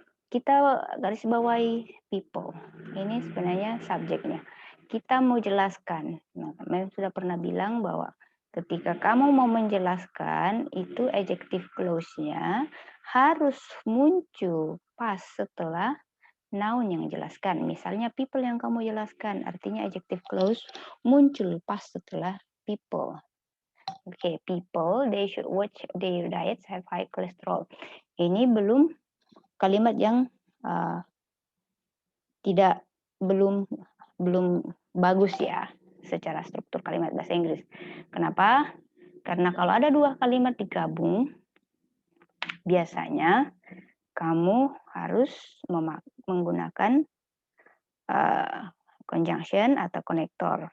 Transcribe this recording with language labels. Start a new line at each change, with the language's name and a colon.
Indonesian: Kita garis bawahi people. Ini sebenarnya subjeknya. Kita mau jelaskan. Nah, memang sudah pernah bilang bahwa ketika kamu mau menjelaskan itu adjective clause-nya harus muncul pas setelah noun yang jelaskan. Misalnya people yang kamu jelaskan, artinya adjective clause muncul pas setelah people.
English: Oke, people, they should watch their diets have high cholesterol.
Indonesian: Ini belum kalimat yang belum bagus ya secara struktur kalimat bahasa Inggris. Kenapa? Karena kalau ada 2 kalimat digabung, biasanya kamu harus menggunakan conjunction atau konektor.